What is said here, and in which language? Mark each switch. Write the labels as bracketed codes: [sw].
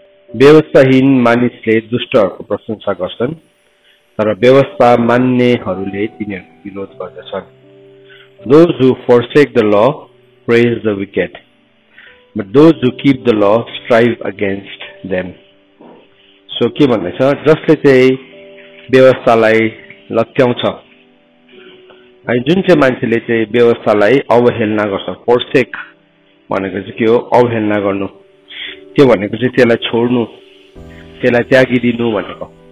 [ne] व्यवस्थाहीन मानिसले दुष्टहरूको प्रशंसा गर्छन्, तर व्यवस्था मान्नेहरूले तिनीहरूको विरोध गर्दछन्। [en] Those who forsake the law praise the wicked, but those who keep the law strive against them. [ne] So के भन्दैछ, जसले चाहिँ व्यवस्थालाई लत्याउँछ, अनि जुन चाहिँ मान्छेले चाहिँ व्यवस्थालाई अवहेलना गर्छ, forsake भनेको चाहिँ के हो, अवहेलना गर्नु, त्यो भनेको चाहिँ त्यसलाई छोड्नु, त्यसलाई त्यागिदिनु भनेको।